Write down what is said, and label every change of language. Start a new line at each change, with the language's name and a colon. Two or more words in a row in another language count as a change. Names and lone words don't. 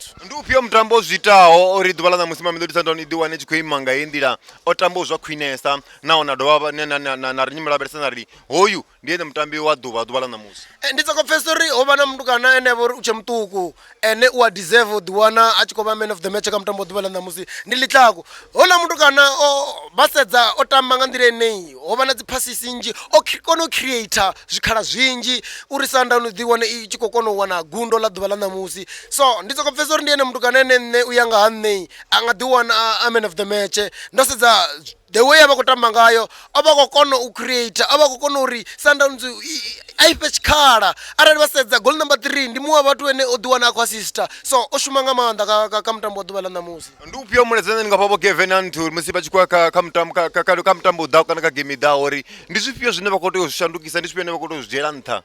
Venda: Ndi ufhio mutambo o zwitaho uri ḓuvha ḽa ṋamusi Mamelodi Sundowns i ḓi wane tshi khou ima nga heyi nḓila o tambaho zwa khwinesa nahone a dovha na ri nyimelo lavhelesa na ri hoyu ndi ene mutambi wa ḓuvha ḽa ṋamusi. Ndi soko pfesesa uri ho vha na mutukana ene vha uri u tshe muṱuku ene u a deserve u ḓi wana a tshi khou vha
English: man of the match
Venda: kha mutambo wa ḓuvha ḽa ṋamusi ndi Ḽitlako hola mutukana vha sedza o tamba nga nḓila eneyi ho vha na dzi passes nnzhi o kona u creator zwikhala zwinzhi uri Sundowns ḓi wane i tshi khou kona u wana gundo ḽa ḓuvha ḽa ṋamusi so ndi soko pfesesa uri ndi ene mutukana ene nṋe u ya nga ha nṋe a nga ḓi wana a
English: man of the match
Venda: ndo sedza
English: the way
Venda: a vha khou tamba ngayo a vha khou kona u creator a vha khou kona uri Sundowns a ifhe tshikhala arali vha sedza goal number 3 ndi muṅwe wa vhathu ene o ḓi wana a khou assista so o shuma nga maanḓa kha mutambo wa ḓuvha ḽa ṋamusi. Ndi ufhio muledzani ni nga pfha vho Kevin Anturi musi vha tshi khou ya kha mutambo u ḓaho kana kha game i ḓaho uri ndi zwifhio zwine vha khou tea u zwi shandukisa ndi zwifhio zwine vha khou tea u zwi dzhiela nṱha?